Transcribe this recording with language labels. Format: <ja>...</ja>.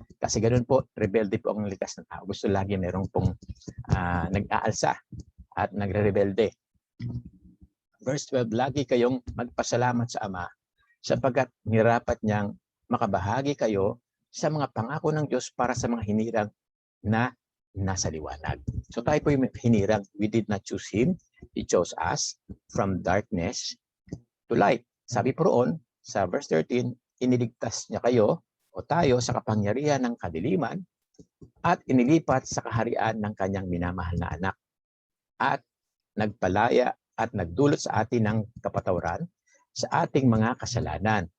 <tl>Kasi ganoon po, rebelde po ang likas ng tao. Gusto lagi merong pong nag-aalsa at nagre-rebelde. Verse 12, lagi kayong magpasalamat sa Ama sapagkat nirapat niyang makabahagi kayo sa mga pangako ng Diyos para sa mga hinirang na nasa liwanag. So tayo po yung hinirang.</tl> <en>We did not choose Him. He chose us from darkness to light.</en> <tl>Sabi po roon, sa verse 13, iniligtas niya kayo o tayo sa kapangyarihan ng kadiliman at inilipat sa kaharian ng kanyang minamahal na anak at nagpalaya at nagdulot sa atin ng kapatawaran sa ating mga kasalanan.</tl>